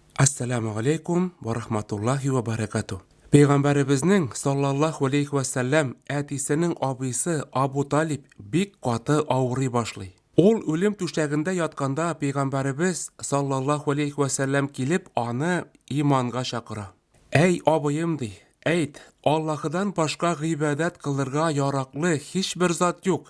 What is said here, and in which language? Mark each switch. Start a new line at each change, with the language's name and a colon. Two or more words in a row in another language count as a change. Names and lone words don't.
Arabic: السلام عليكم ورحمة الله وبركاته.
Tatar: Peygamberimizning
Arabic: صلى الله عليه وسلم
Tatar: әтисенең абыйсы Абу Талиб бик каты авырый башлый. Ул үлем түшәгендә ятканда Пейгамберimiz
Arabic: صلى الله عليه وسلم
Tatar: килеп аны иманга чакыра. Әй абыем ди, әйт, Аллаһыдан башка гыйбадат кылырга яраклы һичбер зат юк.